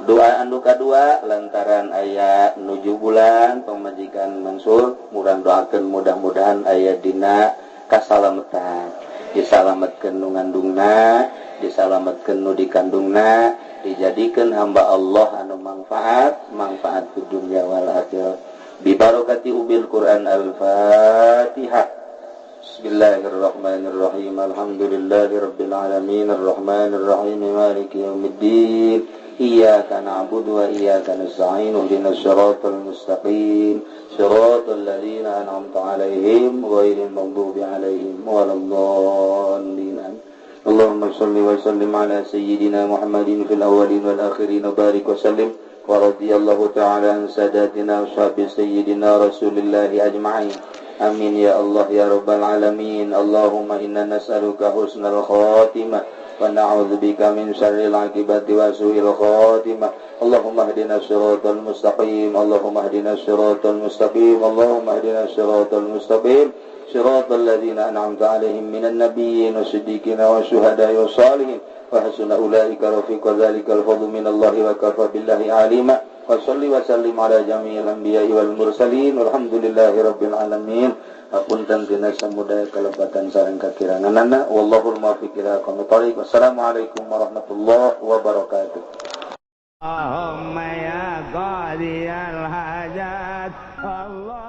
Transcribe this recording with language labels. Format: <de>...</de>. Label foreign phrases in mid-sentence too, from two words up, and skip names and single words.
<su>Doa anu kadua lantaran aya nuju bulan pamajikan Mansur, murang doakeun mudah-mudahan aya dina kasalametan. Disalametkeun nu ngandungna, disalametkeun nu dikandungna, dijadikeun hamba Allah anu manfaat</su> <ar>في الدنيا والآخرة. ببركة أم القرآن الفاتحة. بسم الله الرحمن الرحيم. الحمد لله رب العالمين الرحمن الرحيم مالك يوم الدين. إياك نعبد وإياك نستعين اهدنا الصراط المستقيم صراط الذين أنعمت عليهم غير المغضوب عليهم ولا الضالين. اللهم صل وسلم على سيدنا محمد في الأولين والآخرين وبارك وسلم ورضي الله تعالى عن ساداتنا أصحاب سيدنا رسول الله أجمعين. آمين يا الله يا رب العالمين. اللهم إنا نسألك حسن الخاتمة ونعوذ بك من شر العاقبة وسوء الخاتمة. اللهم اهدنا الصراط المستقيم. اللهم اهدنا الصراط المستقيم. اللهم اهدنا الصراط المستقيم. صراط الذين أنعمت عليهم من النبيين والصديقين والشهداء والصالحين وحسن أولئك رفيقا. ذلك الفضل من الله وكفى بالله عليما. وصل وسلم على جميع الأنبياء والمرسلين والحمد لله رب العالمين.</ar> <su>Apunten tina samudaya kalebatan sareng kakiranganana</su> <ar>والله الموفق إلى أقوم الطريق. والسلام عليكم ورحمة الله وبركاته. اللهم يا قاضي الحاجات.</ar>